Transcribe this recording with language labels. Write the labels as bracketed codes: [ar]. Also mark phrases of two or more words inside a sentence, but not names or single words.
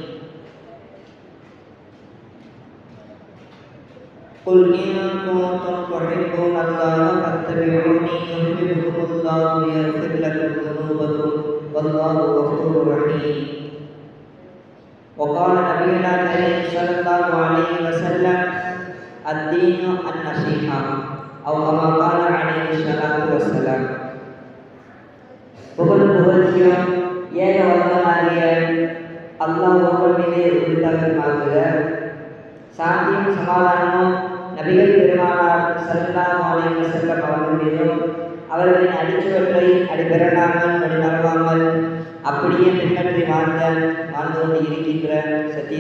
[ar] قل إن كنتم تحبون الله فاتبعوني يحببكم الله ويغفر لكم ذنوبكم والله غفور رحيم وقال نبينا الكريم صلى الله عليه وسلم الدين النصيحة أو كما قال عليه الصلاة والسلام. [ta] புகழ்ச்சியும் ஏக வல்லவனாகிய அல்லாஹ் ஒருவர் மீதே உரித்தாக்குமாக சாந்தியும் சமாதானமும் நபிகள் பெருமானார் [ar] صلى الله عليه وسلم [ta] அவர்கள் மீதும் அவர்களின் அடிச்சுவற்றை அடிபெறாமல் வழிநடவாமல் அப்படியே பின்பற்றி வாழ்ந்து கொண்டு இருக்கின்ற சத்திய